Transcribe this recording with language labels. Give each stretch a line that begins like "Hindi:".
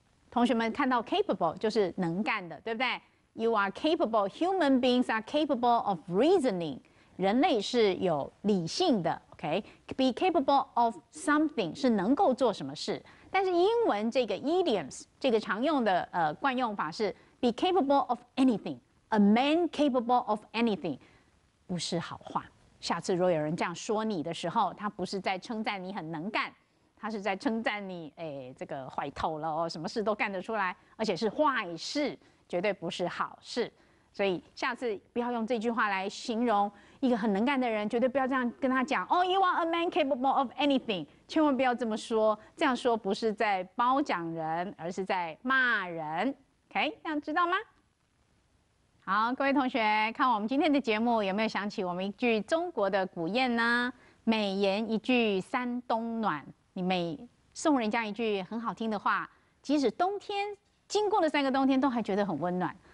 Chinese: 同学们看到 capable 就是能干的，对不对 ？
English: You are capable. Human beings are capable of reasoning.
Chinese: 人类是有理性的 ，OK？
English: Be capable of something
Chinese: 是能够做什么事，但是英文这个 idioms 这个常用的惯用法是
English: be capable of anything，
Chinese: a man capable of anything， 不是好话。下次如果有人这样说你的时候，他不是在称赞你很能干，他是在称赞你，这个坏透了哦，什么事都干得出来，而且是坏事，绝对不是好事。所以下次不要用这句话来形容一个很能干的人，绝对不要这样跟他讲。
English: 哦 ，You are a man capable of anything，
Chinese: 千万不要这么说。这样说不是在褒奖人，而是在骂人。OK， 这样知道吗？好，各位同学，看我们今天的节目，有没有想起我们一句中国的古谚呢？美言一句三冬暖。你每送人家一句很好听的话，即使冬天经过了3个冬天，都还觉得很温暖。